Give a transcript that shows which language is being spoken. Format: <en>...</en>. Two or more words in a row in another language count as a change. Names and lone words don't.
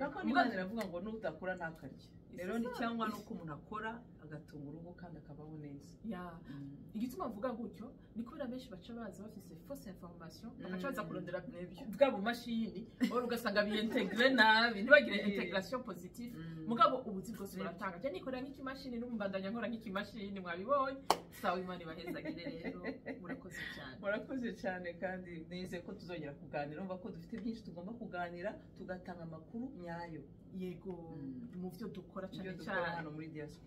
<rn>Kako Imana iravuga ngo nutakora ntakarye. Rero ni cyangwa nuko umuntu akora agatunga urugo kandi akabaho neza. Igituma mvuga gutyo ni kubera benshi baca baza bafise</rn> <fr>fausse information,</fr> <rn>bakaca baza kurondera bwa bumashini, oro ugasanga biintegre nabi, ntibagire</rn> <fr>intégration positive.</fr> <rn>Mugabo ubuzi bwose buratanga. Je nikora nk'ikimashini n'umbandanya nkora nk'ikimashini, mwabibonye. Sawa, Imana ibahezagire rero. Murakoze cyane. Murakoze cyane kandi nizeye ko tuzongera kuganira. Umva ko dufite byinshi tugomba kuganira, tugatanga amakuru nyayo. Yego, mu byo dukora cyane hano muri diaspora.</rn>